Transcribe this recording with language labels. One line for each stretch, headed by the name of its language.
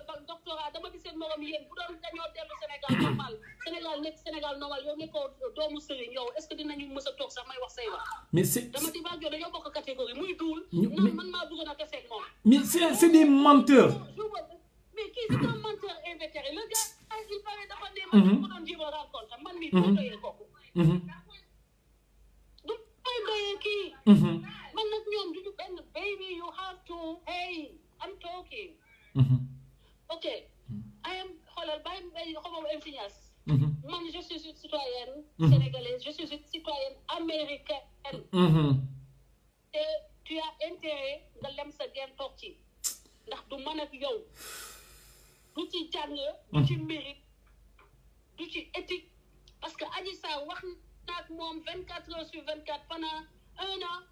Wolof: doctorat dama gis seen morom yéen bu doon dañoo dellu Sénégal normal Sénégal normal yow nekkoo doomu sëriñ yow
French: est-ce que
Wolof: dinañu mës a toog sax may wax say wax.
French: mais c'est
Wolof: dama di baax dañoo bokk catégorie muy duul. non man maa bëggoon a taseeg moom.
French: mais c'est des menteurs. mais
Wolof: kii
French: c'est un menteur invétéré le gars il paraît
Wolof: dafa ne man ko doon jéem a rencontre man mii du doyee kooku. du may doyee kii. man nag ñoom duñu benn
English: baby you have to hey I'm talking. ok I am
Wolof: xoolal bàyyi xaw ma influence.
French: man je suis une citoyenne sénégalaise je suis une citoyenne américaine.
Wolof: te
French: tu as intérêt
Wolof: nga lem sa genn toog ci ndax du man ak yow du ci jàng du ci mérite du ci éthique
French: parce que
Wolof: Adji Sarr wax na ak moom
French: 24 heures sur 24 pendant 1 an.